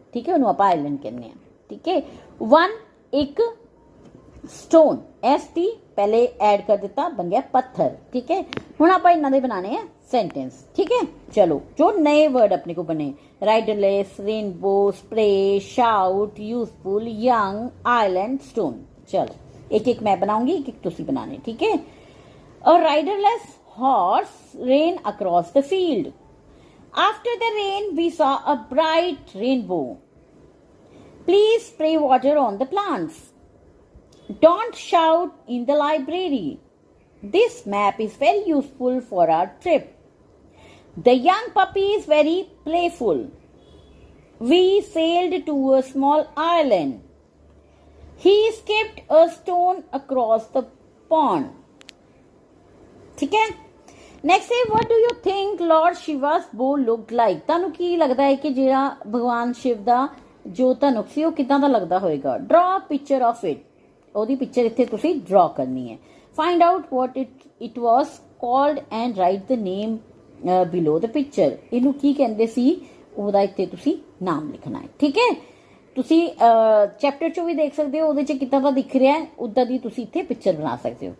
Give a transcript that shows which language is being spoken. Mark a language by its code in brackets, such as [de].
[hi] ठीक है, उन्होंने आप आइलैंड कहने हैं। ठीक है, वन एक, स्टोन ST पहले ऐड कर दिता, बन गया पत्थर। ठीक है, हुण आप इन्हां दे बनाने हैं सेंटेंस। ठीक है, चलो जो नए वर्ड अपने को बने, राइडरलेस, rainbow, spray, shout, useful, young, island, stone. चलो एक एक मैं बनाऊंगी, एक एक तुसी बनाने। ठीक है, और [en] Riderless horse ran across the field. After the rain, we saw a bright rainbow. Please spray water on the plants. Don't shout in the library. This map is very useful for our trip. The young puppy is very playful. We sailed to a small island. He skipped a stone across the pond. [hi] ठीक है. [en] Next है, what do you think Lord Shiva's bow looked like? [pa] ਤੁਹਾਨੂੰ ਕੀ ਲੱਗਦਾ ਹੈ ਕਿ ਜਿਹੜਾ ਭਗਵਾਨ ਸ਼ਿਵ ਦਾ ਜੋ ਧਨੁਕ ਸੀ ਉਹ ਕਿਦਾਂ ਦਾ ਲੱਗਦਾ ਹੋਏਗਾ? [en] Draw a picture of it. [pa] ਉਹਦੀ ਪਿਕਚਰ ਇੱਥੇ ਤੁਸੀਂ ਡਰਾ ਕਰਨੀ ਹੈ. [en] Find out what it was called and write the name below the picture. [pa] ਇਹਨੂੰ ਕੀ ਕਹਿੰਦੇ ਸੀ ਉਹਦਾ ਇੱਥੇ ਤੁਸੀਂ ਨਾਮ ਲਿਖਣਾ ਹੈ. ਠੀਕ ਹੈ. ਤੁਸੀਂ ਚੈਪਟਰ 'ਚੋਂ ਵੀ ਦੇਖ ਸਕਦੇ ਹੋ ਉਹਦੇ 'ਚ ਕਿੱਦਾਂ ਦਾ ਦਿਖ ਰਿਹਾ ਹੈ, ਉੱਦਾਂ ਦੀ ਤੁਸੀਂ ਇੱਥੇ ਪਿਕਚਰ ਬਣਾ ਸਕਦੇ ਹੋ.